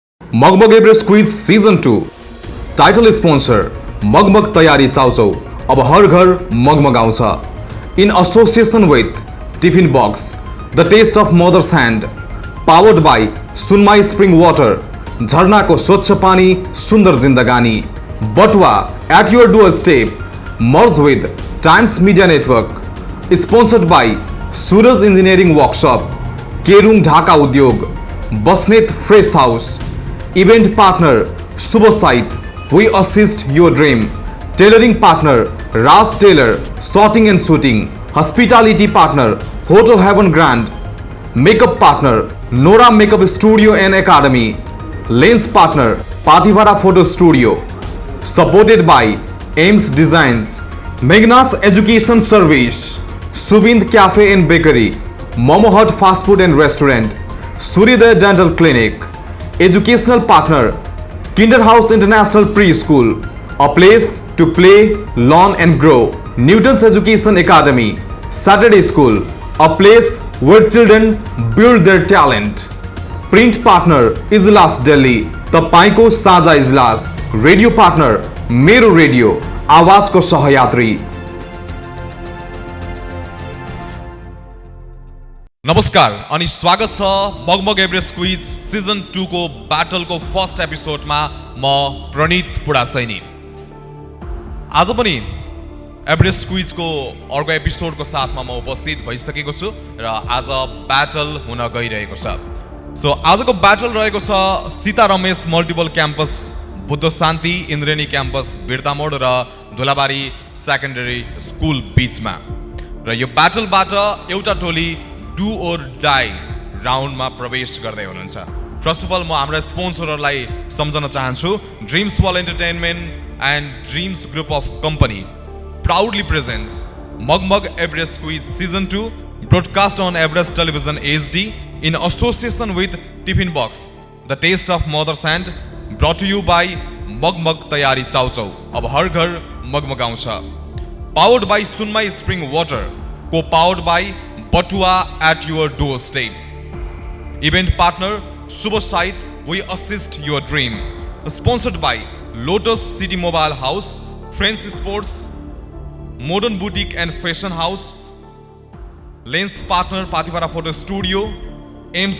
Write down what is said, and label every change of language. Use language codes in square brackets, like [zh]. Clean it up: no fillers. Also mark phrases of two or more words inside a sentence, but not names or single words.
[en] Magmag Everest Quiz Season 2 title sponsor मगमग तयारी चाउचाउ [ne] अब हर घर मगमग आउँछ [en] in association with Tiffin Box the taste of mother's hand powered by Sunmai spring water [ne] झरनाको स्वच्छ पानी सुन्दर जिन्दगानी [en] Batua at your doorstep merge with Times Media Network sponsored by Suraj Engineering Workshop केरुङ ढाका उद्योग Basnet Fresh House event partner Shubh Site we assist your dream tailoring partner Raj Tailor shorting and shooting hospitality partner Hotel Haven Grand makeup partner Nora Makeup Studio and Academy lens partner Pativara Photo Studio supported by Ames Designs Megnas Education Service Subinda Cafe and Bakery Momo Hut Fast Food and Restaurant Suryodaya Dental Clinic educational partner Kinder House International Preschool, a place to play, learn and grow. Newton's Education Academy, Saturday School, a place where children build their talent. Print partner Ijlas Delhi, [ne] तपाईको साझा इजलास. [en] radio partner [ne] मेरो रेडियो आवाजको सहयात्री. नमस्कार अनि स्वागत छ मगमग एभरेस्ट क्विज सिजन 2 को ब्याटल को [en] first episodeमा [ne] म प्रणित पुडासैनी. आज पनि एभरेस्ट क्विज को अर्को एपिसोडको साथमा म उपस्थित भइसकेको छु र आज ब्याटल हुन गइरहेको छ. सो आजको ब्याटल रहेको छ सीता रमेश मल्टिपल क्याम्पस बुद्ध शान्ति इन्द्रेणी क्याम्पस बिर्तामोड र धुलाबारी सेकेन्डरी स्कुल बीचमा. र यो ब्याटलबाट एउटा टोली [en] do or die roundमा [ne] प्रवेश गर्दै हुनुहुन्छ. [en] first of all [ne] म हाम्रा स्पोन्सरहरूलाई सम्झन चाहन्छु. [en] Dreams World Entertainment and Dreams Group of Company proudly presents Magmag Everest Quiz Season 2 broadcast on Everest Television HD in association with Tiffin Box the taste of mother's hand brought to you by Magmag तयारी चाउचाउ [ne] अब हर घर मगमग आउँछ. [en] powered by Sunmai spring water को powered by Batua at your doorstep. Event partner Subha Site, we assist your dream. Sponsored by Lotus City Mobile House, Friends Sports, Modern Boutique and Fashion House, Lens partner Pativara Photo Studio, Ames